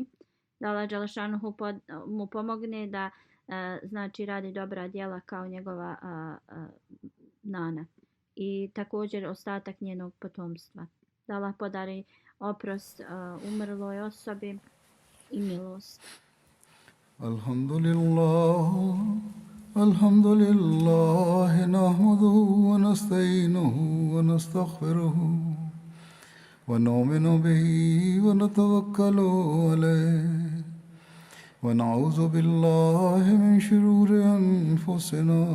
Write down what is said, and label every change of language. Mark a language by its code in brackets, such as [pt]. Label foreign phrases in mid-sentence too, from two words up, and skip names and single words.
[bs] Da Allah dželešanuhu mu pomogne da znači radi dobra djela kao njegova nana. I također ostatak njenog potomstva. Da Allah podari oprost umrloj osobi i milost. [ar] الحمد لله، نحمده ونستعينه ونستغفره ونؤمن به و نتوكل عليه ونعوذ بالله من شرور أنفسنا